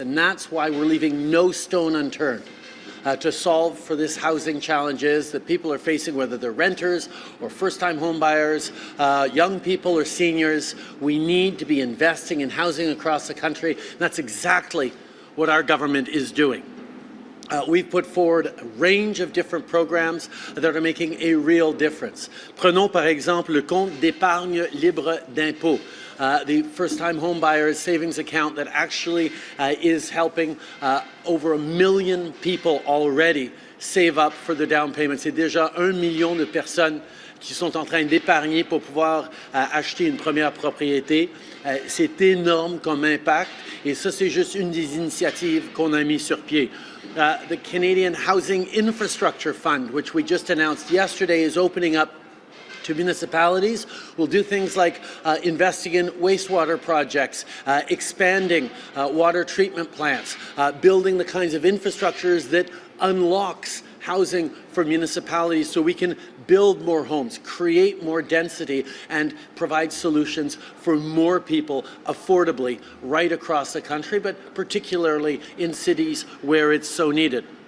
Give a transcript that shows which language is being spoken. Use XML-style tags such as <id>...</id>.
<en>And that's why we're leaving no stone unturned to solve for this housing challenges that people are facing, whether they're renters or first-time home buyers, young people or seniors. We need to be investing in housing across the country. And that's exactly what our government is doing. We've put forward a range of different programs that are making a real difference.</en> <fr>Prenons par exemple le compte d'épargne libre d'impôt.</fr> <en>The first-time home buyers savings account that actually is helping over 1 million people already save up for the down payment.</en> <fr>C'est déjà 1 million de personnes qui sont en train d'épargner pour pouvoir acheter une première propriété. C'est énorme comme impact et ça c'est juste une des initiatives qu'on a mis sur pied.</fr> <en>The Canadian Housing Infrastructure Fund, which we just announced yesterday, is opening up to municipalities. We'll do things like investing in wastewater projects, expanding water treatment plants, building the kinds of infrastructures that unlocks housing for municipalities so we can build more homes, create more density, and provide solutions for more people affordably right across the country, but particularly in cities where it's so needed.</en>